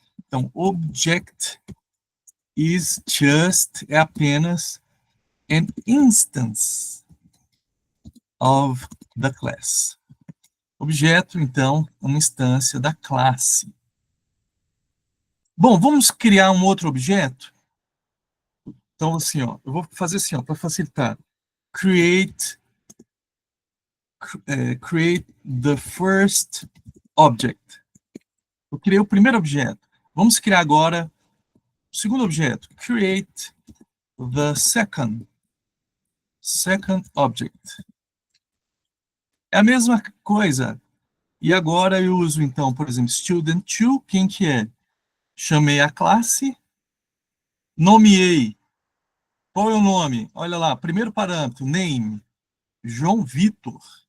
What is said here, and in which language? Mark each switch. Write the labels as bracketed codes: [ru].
[pt] Então, [en] object is just, [pt] é apenas [en] an instance of the class. [pt] Objeto, então, uma instância da classe. Bom, vamos criar um outro objeto? Então, assim, ó, eu vou fazer assim, ó, para facilitar. [en] Create the first object. [pt] Eu criei o primeiro objeto. Vamos criar agora o segundo objeto. [en] Create the second object. [pt] É a mesma coisa. E agora eu uso, então, por exemplo, student2, quem que é? Chamei a classe, nomeei. Qual é o nome? Olha lá, primeiro parâmetro, name, João Vitor.